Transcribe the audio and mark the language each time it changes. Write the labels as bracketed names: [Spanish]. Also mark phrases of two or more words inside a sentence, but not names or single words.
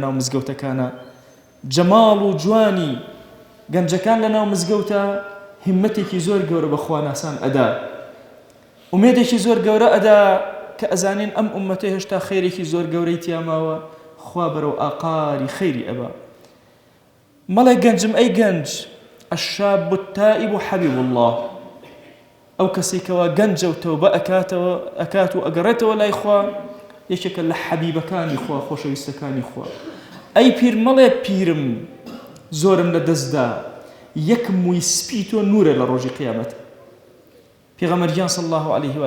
[Central Kurdish] ناو مزگەوتەکانە جەماڵ و جوانی گەنجەکان لە ناو مزگەوتە هیممەتێکی زۆر گەورە بە خواناسان ئەدا ئومێدێکی زۆر گەورە ئەدا کە ئەزانین ئەم ئومەتە هێشتا خەیرێکی زۆر گەورەی تیاماوە خوا بەرەو ئاقاری خەیری ئەبا مەڵێ گەنجم ئەی گەنج [Arabic] الشاب التائب حبيب الله [Central Kurdish] ئەو کەسێکەوە گەنجە و تەوبە ئەکات و ئەگەڕێتەوە لای خوا یەکێکە لە حەبیبەکانی خوا خۆشەویستەکانی خوا ئەی پیر مەڵێ پیرم زۆرم لە دەستدا یەک مووی سپی تۆ نورە لە ڕۆژی قیامەت پێغەمبەریان [Arabic] صلی الله عليه و